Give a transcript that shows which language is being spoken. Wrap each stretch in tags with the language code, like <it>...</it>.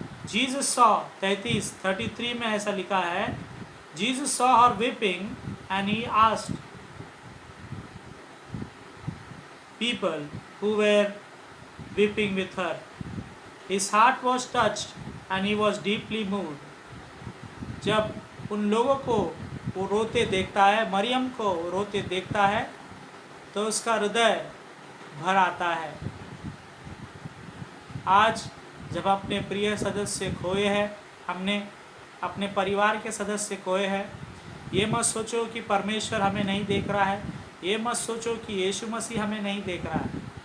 <hi>Jesus saw 33 में ऐसा लिखा है,</hi> <en>Jesus saw her weeping and he asked people who were weeping with her. His heart was touched and he was deeply moved.</en> <hi>जब उन लोगों को वो रोते देखता है, मरियम को रोते देखता है, तो उसका हृदय भर आता है। आज जब अपने प्रिय सदस्य खोए हैं, हमने अपने परिवार के सदस्य खोए हैं, ये मत सोचो कि परमेश्वर हमें नहीं देख रहा है, ये मत सोचो कि यीशु मसीह हमें नहीं देख रहा है।</hi>